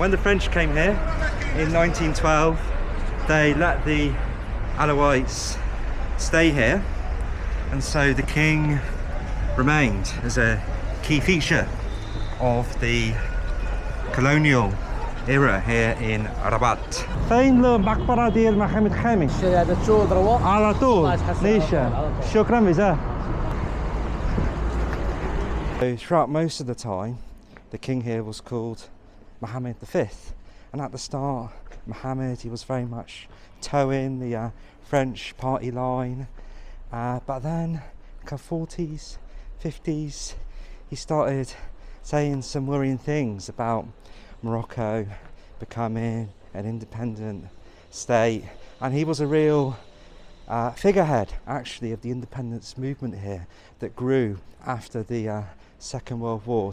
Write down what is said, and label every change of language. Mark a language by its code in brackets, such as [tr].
[en] And when the French came here in 1912, they let the Alawites stay here, and so the king remained as a key feature of the colonial era here in Rabat. [ar] فين المقبرة ديال محمد الخامس؟ على طول ليش؟ شكرا مزاح. [en] Throughout most of the time, the king here was called Mohammed V, and at the start, Mohammed, he was very much towing the French party line, but then in the 40s, 50s, he started saying some worrying things about Morocco becoming an independent state, and he was a real figurehead actually of the independence movement here that grew after the Second World War.